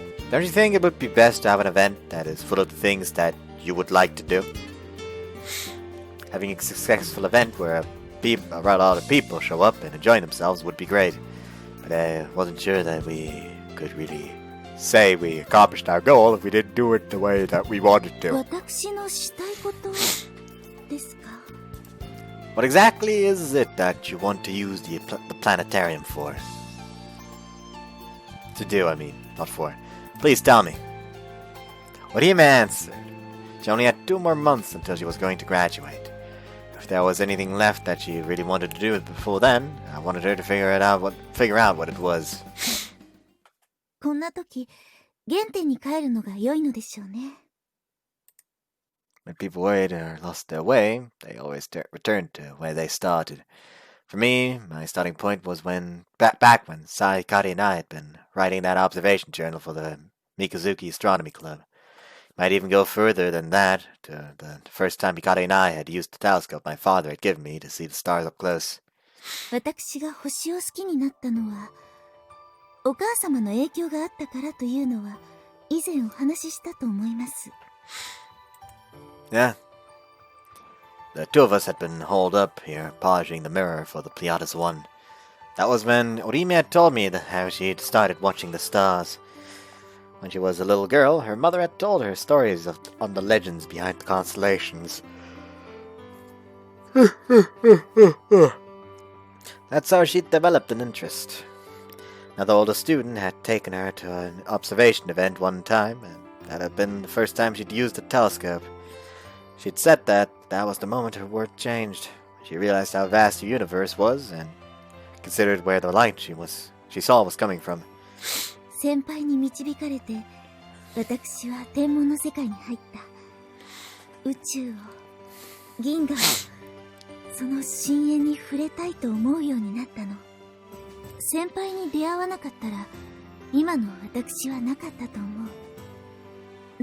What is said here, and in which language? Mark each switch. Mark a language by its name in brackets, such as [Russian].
[English] Don't you think it would be best to have an event that is full of the things that you would like to do? Having a successful event where a lot of people show up and enjoy themselves would be great. But I wasn't sure that we could really say we accomplished our goal if we didn't do it the way that we wanted to. [Japanese] 私のしたいことですか? [English] What exactly is it that you want to use the planetarium for? To do, I mean, not for. Please tell me. Orihime answered. She only had 2 more months until she was going to graduate. If there was anything left that she really wanted to do before then, I wanted her to figure out what it was. [Japanese] こんな時、原点に帰るのが良いのでしょうね。 [English] When people worried or lost their way, they always returned to where they started. For me, my starting point was back when Saikari and I had been writing that observation journal for the Mikazuki Astronomy Club. Might even go further than that, to the first time Hikari and I had used the telescope my father had given me to see the stars up close. [Japanese] 私が星を好きになったのは、お母様の影響があったからというのは、以前お話ししたと思います。 [English] Yeah. The two of us had been holed up here, polishing the mirror for the Pleiades 1. That was when Orihime had told me how she had started watching the stars. When she was a little girl, her mother had told her stories on the legends behind the constellations. That's how she developed an interest. Now, the older student had taken her to an observation event one time, and that had been the first time she'd used a telescope. She'd said that was the moment her world changed. She realized how vast the universe was, and considered where the light she saw was coming from. [Japanese] 先輩に導かれて、私は天文の世界に入った。宇宙を、銀河を、その深淵に触れたいと思うようになったの。先輩に出会わなかったら、今の私はなかったと思う。